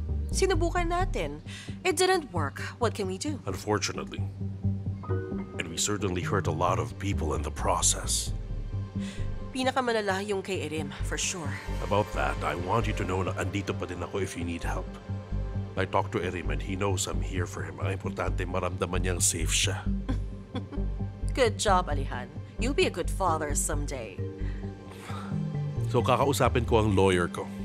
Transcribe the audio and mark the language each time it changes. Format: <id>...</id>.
<tl>Sinubukan natin.</tl> <en>It didn't work. What can we do? Unfortunately. And we certainly hurt a lot of people in the process.</en> <tl>Pinakamalala yung kay Erim,</tl> <en>for sure. About that, I want you to know</en> <tl>na andito pa din ako</tl> <en>if you need help. I talked to Erim and he knows I'm here for him.</en> <tl>Ang importante, maramdaman niyang safe siya.</tl> <en>Good job, Alihan. You'll be a good father someday.</en> <tl>So kakausapin ko ang lawyer ko.</tl>